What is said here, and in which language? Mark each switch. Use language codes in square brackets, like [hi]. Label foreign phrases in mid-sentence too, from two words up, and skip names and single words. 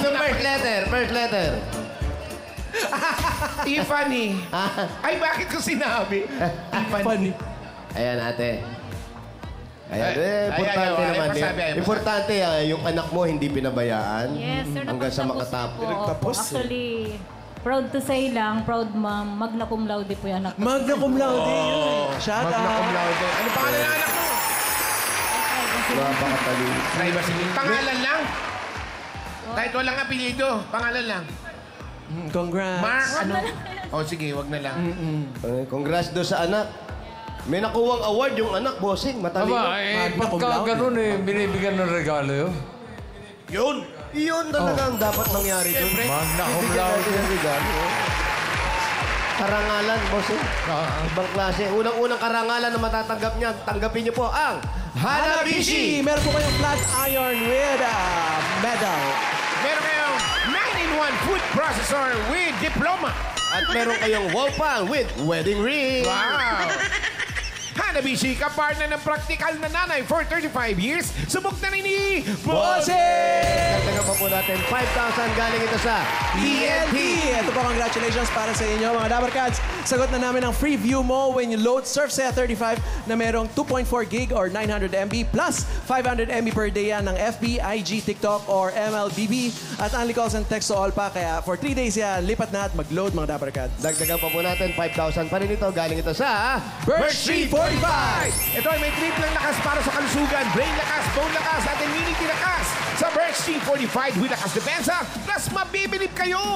[en] Ano first letter? First letter. [tl] Tiffany. Ay, bakit ko sinabi? Tiffany. [en] Funny. [tl] Ayan, ate. Ayan, ayan, importante naman. pasabi, pasabi. Importante, yung anak mo hindi pinabayaan. [en] Yes, sir. [tl] Hanggang sa napagtapos makatapos. po. [en] Actually, proud to say lang, proud ma'am, [la] magna cum laude [tl] po yung anak ko. [la] Magna cum laude. Shout Magna cum [en] out. [la] laude. [tl] Ano pangalan ng anak mo? Napakatalino. Privacy. Pangalan lang. Kahit walang apelyido, pangalan lang. [en] Congrats. [tl] Mark, ano? Sige, wag na lang. Congrats do sa anak. May nakuwang award yung anak, bossing. Matalino. [la] Magna cum laude. [tl] ganun binibigyan ng regalo yun. Yun. Yun talagang dapat mangyari doon. [la] Magna cum laude. [tl] Karangalan, bossing. Ibang klase. Unang-unang karangalan na matatanggap niya, tanggapin niyo po ang Hanabishi! Meron po kayong [en] flat iron with medal. [tl] Meron kayong [en] 9-in-1 food processor with diploma. [tl] At meron kayong [en] wall pan with wedding ring. Wow! [tl] Hanabishi, kapartner ng praktikal na nanay [en] for 35 years. [tl] Subok na rin ni Bossing! Dagdagan pa po natin 5,000 galing ito sa TNT! Ito po, congratulations para sa inyo, mga Dabarkads. Sagot na namin ang [en] free view mo when you load Surfsea 35 [tl] na merong [en] 2.4 gig or 900 MB plus 500 MB per day [tl] yan ng [en] FB, IG, TikTok or MLBB at only calls and text to all pa. [tl] Kaya [en] for 3 days [tl] yan, lipat na at mag-load, mga Dabarkads. Dagdagan pa po natin 5,000 pa rin ito. Galing ito sa Birch Street 45! Ito ay may triplang lakas para sa kalusugan, brain lakas, bone lakas, at immunity lakas. Sa Birch Street 45 with lakas depensa, plus mabibilib kayo!